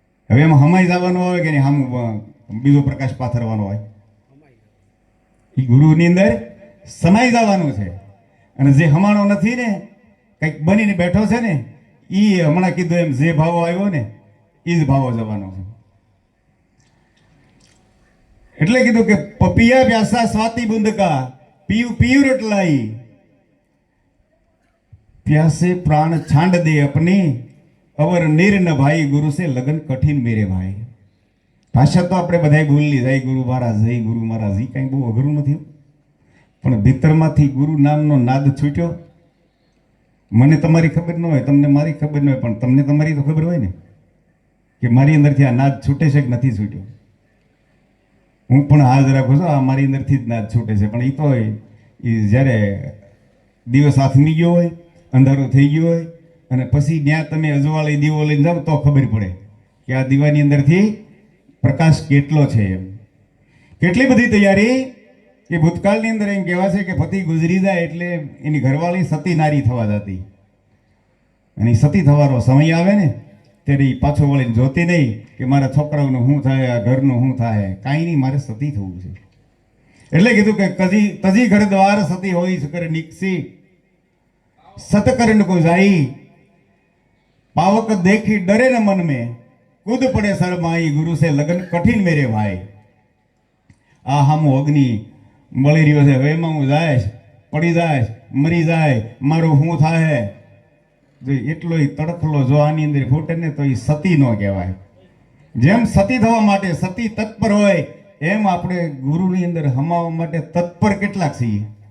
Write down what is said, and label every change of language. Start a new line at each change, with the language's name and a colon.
Gujarati: હવે એમાં હમાઈ જવાનું હોય કે નહીં, આમ બીજો પ્રકાશ પાથરવાનો હોય? એ ગુરુની અંદર સમાઈ જવાનું છે। અને જે હમાણો નથી ને, કંઈક બનીને બેઠો છે ને, એ હમણાં કીધું એમ જે ભાવો આવ્યો ને એ જ ભાવો જવાનો છે। એટલે કીધું કે
Hindi: પપિયા પ્યાસા સ્વાતિ બુંદ કા પીયુ પીયુ રટલાઈ प्यासे प्राण छांड दे अपनी अवर निर न भाई गुरु से लगन कठिन मेरे भाई।
Gujarati: भाषा तो આપણે બધાય બોલી જય ગુરુ મહારાજ જય ગુરુ મહારાજ, એ કંઈ બહુ અઘરું નથી, પણ ભીતરમાંથી ગુરુ નામનો નાદ છૂટ્યો। મને તમારી ખબર ન હોય, તમને મારી ખબર ન હોય, પણ તમને તમારી તો ખબર હોય ને કે મારી અંદરથી આ નાદ છૂટે છે કે નથી છૂટ્યો। હું પણ હાજ રાખું છું, આ મારી અંદરથી જ નાદ છૂટે છે। પણ એ તો એ જ્યારે દિવસ હાથમી ગયો હોય, અંધારું થઈ ગયું હોય, અને પછી ત્યાં તમે અજવાળી દીવો લઈને જાઓ તો ખબર પડે કે આ દીવાની અંદરથી પ્રકાશ કેટલો છે। એમ કેટલી બધી તૈયારી કે ભૂતકાળની અંદર એમ કહેવા છે કે પતિ ગુજરી જાય એટલે એની ઘરવાળી સતી નારી થવા જતી, અને સતી થવાનો સમય આવે ને ત્યારે એ પાછો વળીને જોતી નહીં કે મારા છોકરાઓનું શું થાય, આ ઘરનું શું થાય, કાંઈ નહીં, મારે સતી થવું છે। એટલે કીધું કે
Hindi: તજી ઘર દ્વાર સતી હોય કરે નિકસી सतकरण को जाई पावक देखी डरे न मन में कूद पड़े शर्माई गुरु से लगन कठिन मेरे भाई।
Gujarati: आ हम अग्नि मળી રહ્યો છે, હવે એમાં હું જાય પડી જાય મરી જાય મારું શું થાય? જો એટલો તડખલો જો આની અંદર ફૂટે ને તો એ સતી ન કહેવાય। જેમ સતી થવા માટે સતી તત્પર હોય એમ આપણે ગુરુની અંદર હમાવવા માટે તત્પર કેટલાક છીએ?